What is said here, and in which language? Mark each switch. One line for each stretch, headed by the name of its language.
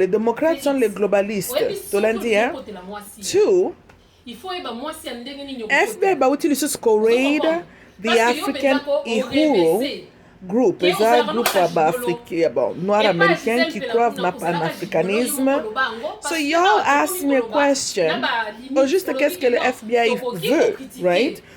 French: Les démocrates sont les globalistes. Tu l'as dit, hein? Two, FBI va utiliser ce raid
English: the African Uhuru group,
French: c'est un groupe africain, bon, noir-américain qui croient dans le panafricanisme.
English: So y'all ask me a question.
French: Au juste, qu'est-ce que le FBI veut,
English: right?